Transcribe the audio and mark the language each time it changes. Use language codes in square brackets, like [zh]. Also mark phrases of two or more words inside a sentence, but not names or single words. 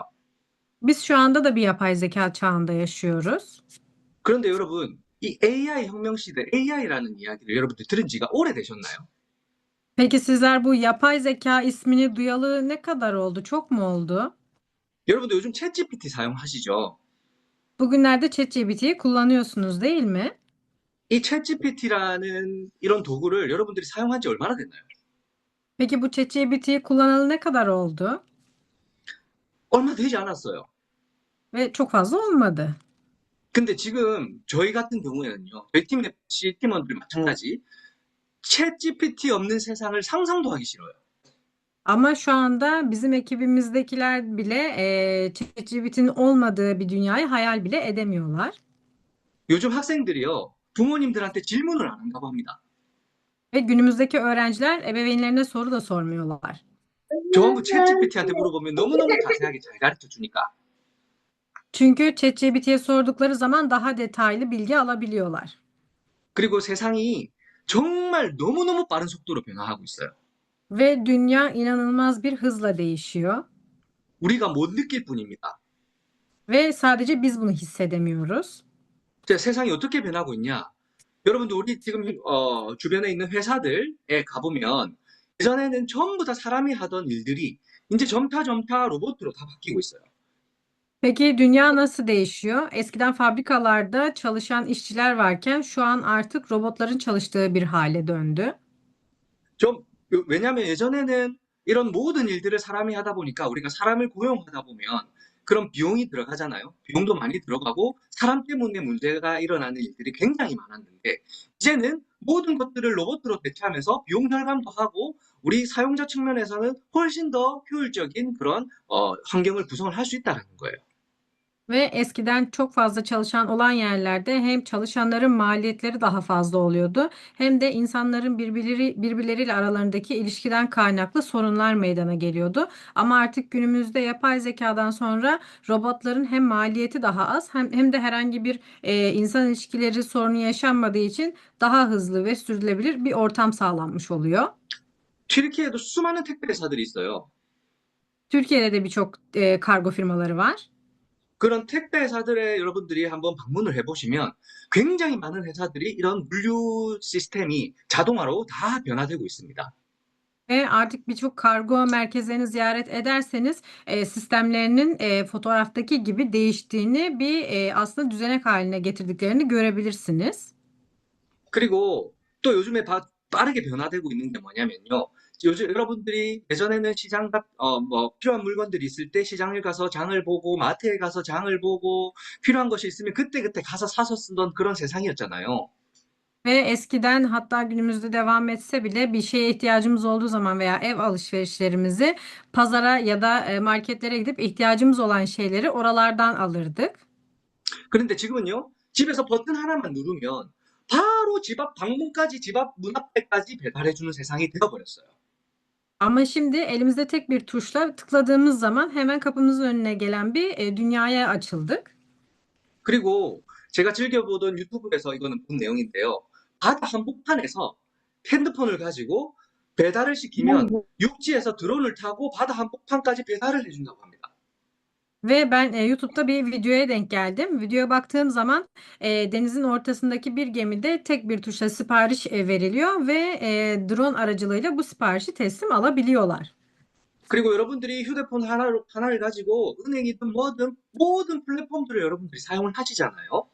[tr] Biz şu anda da bir yapay zeka çağında yaşıyoruz. [ko] 그런데 여러분, 이 AI 혁명 시대, AI라는 이야기를 여러분들 들은 지가 오래되셨나요? [tr] Peki sizler bu yapay zeka ismini duyalı ne kadar oldu? Çok mu oldu? [ko] 여러분들 요즘 챗GPT 사용하시죠? [tr] Bugünlerde ChatGPT'yi kullanıyorsunuz değil mi? [ko] 이 챗GPT라는 이런 도구를 여러분들이 사용한 지 얼마나 됐나요? [tr] Peki bu ChatGPT'yi kullanalı ne kadar oldu? [ko] 얼마 되지 않았어요. [tr] Ve çok fazla olmadı. [ko] 근데 지금 저희 같은 경우에는요, 저희 팀 FC 팀원들 마찬가지, 챗GPT 없는 세상을 상상도 하기 싫어요. [tr] Ama şu anda bizim ekibimizdekiler bile ChatGPT'nin olmadığı bir dünyayı hayal bile edemiyorlar. [ko] 요즘 학생들이요, 부모님들한테 질문을 안 한다고 합니다. [tr] Ve günümüzdeki öğrenciler ebeveynlerine soru da sormuyorlar. [ko] 전부 챗GPT한테 물어보면 너무너무 자세하게 잘 가르쳐 주니까. [tr] Çünkü ChatGPT'ye sordukları zaman daha detaylı bilgi alabiliyorlar. [ko] 그리고 세상이 정말 너무너무 빠른 속도로 변화하고 있어요. [tr] Ve dünya inanılmaz bir hızla değişiyor. [ko] 우리가 못 느낄 뿐입니다. [tr] Ve sadece biz bunu hissedemiyoruz. [ko] 자, 세상이 어떻게 변하고 있냐? 여러분들 우리 지금 주변에 있는 회사들에 가보면 예전에는 전부 다 사람이 하던 일들이 이제 점차 로봇으로 다 바뀌고 있어요. [tr] Peki dünya nasıl değişiyor? Eskiden fabrikalarda çalışan işçiler varken şu an artık robotların çalıştığı bir hale döndü. [ko] 좀 왜냐하면 예전에는 이런 모든 일들을 사람이 하다 보니까 우리가 사람을 고용하다 보면 그런 비용이 들어가잖아요. 비용도 많이 들어가고 사람 때문에 문제가 일어나는 일들이 굉장히 많았는데 이제는 모든 것들을 로봇으로 대체하면서 비용 절감도 하고 우리 sa용자 측면에서는 훨씬 더 효율적인 그런 환경을 구성을 할 수 있다는 거예요. [tr] Ve eskiden çok fazla çalışan olan yerlerde hem çalışanların maliyetleri daha fazla oluyordu hem de insanların birbirleriyle aralarındaki ilişkiden kaynaklı sorunlar meydana geliyordu. Ama artık günümüzde yapay zekadan sonra robotların hem maliyeti daha az hem de herhangi bir insan ilişkileri sorunu yaşanmadığı için daha hızlı ve sürdürülebilir bir ortam sağlanmış oluyor. [ko] 튀르키예도 수많은 택배 회사들이 있어요. [tr] Türkiye'de de birçok kargo firmaları var. [ko] 그런 택배 회사들에 여러분들이 한번 방문을 해보시면 굉장히 많은 회사들이 이런 물류 시스템이 자동화로 다 변화되고 있습니다. [tr] Ve artık birçok kargo merkezlerini ziyaret ederseniz sistemlerinin fotoğraftaki gibi değiştiğini aslında düzenek haline getirdiklerini görebilirsiniz. [ko] 그리고 또 요즘에 빠르게 변화되고 있는 게 뭐냐면요. 요즘 여러분들이 예전에는 뭐 필요한 물건들이 있을 때 시장을 가서 장을 보고 마트에 가서 장을 보고 필요한 것이 있으면 그때그때 가서 사서 쓰던 그런 세상이었잖아요. [tr] Ve eskiden hatta günümüzde devam etse bile bir şeye ihtiyacımız olduğu zaman veya ev alışverişlerimizi pazara ya da marketlere gidip ihtiyacımız olan şeyleri oralardan alırdık. [ko] 그런데 지금은요. 집에서 버튼 하나만 누르면 바로 집 앞 방문까지 집 앞 문 앞에까지 배달해주는 세상이 되어버렸어요. [tr] Ama şimdi elimizde tek bir tuşla tıkladığımız zaman hemen kapımızın önüne gelen bir dünyaya açıldık. [ko] 그리고 제가 즐겨보던 유튜브에서 이거는 본 내용인데요. 바다 한복판에서 핸드폰을 가지고 배달을 시키면 육지에서 드론을 타고 바다 한복판까지 배달을 해준다고 합니다. [tr] Ve ben YouTube'da bir videoya denk geldim. Videoya baktığım zaman denizin ortasındaki bir gemide tek bir tuşla sipariş veriliyor ve drone aracılığıyla bu siparişi teslim alabiliyorlar. [ko] 그리고 여러분들이 휴대폰 하나를 가지고 은행이든 뭐든 모든 플랫폼들을 여러분들이 사용을 하시잖아요.